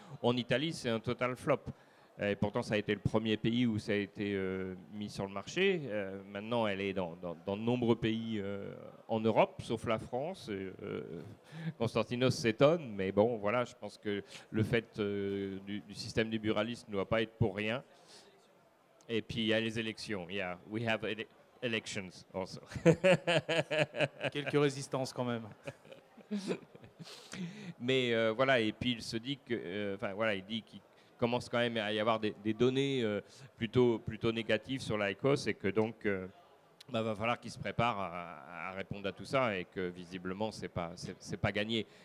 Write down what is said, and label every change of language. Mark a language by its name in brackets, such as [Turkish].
[French] En Italie, c'est un total flop. Et pourtant, ça a été le premier pays où ça a été mis sur le marché. Maintenant, elle est dans de nombreux pays en Europe, sauf la France. Constantinos s'étonne, mais bon, voilà, je pense que le fait du système libéraliste ne doit pas être pour rien. Et puis, il y a les élections. [English] Yeah, we have elections also. [French] Quelques résistances quand même. Mais voilà, et puis il se dit que... voilà, il dit qu'il commence quand même à y avoir des données plutôt négatives sur l'IQOS et que donc va falloir qu'ils se préparent à répondre à tout ça et que visiblement c'est pas gagné.